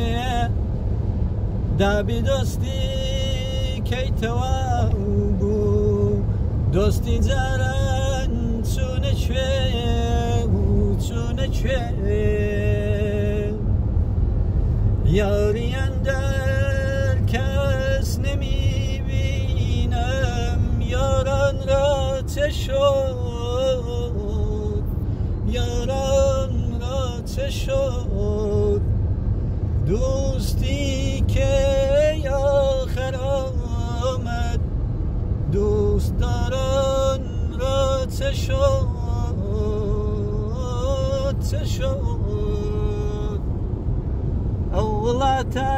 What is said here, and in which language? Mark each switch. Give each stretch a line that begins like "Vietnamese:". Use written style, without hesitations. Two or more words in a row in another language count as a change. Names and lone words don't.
Central Kurdish: دابی دۆستی کەیتەوە بوو دۆستی جاران چۆنە کوێ و چۆنە کوێ یاریان دەر کەس نەمیبینم
Persian: یاران را چه شد یاران را چه شد دوستی که آخر آمد دوستداران را چه شد چه شد اولات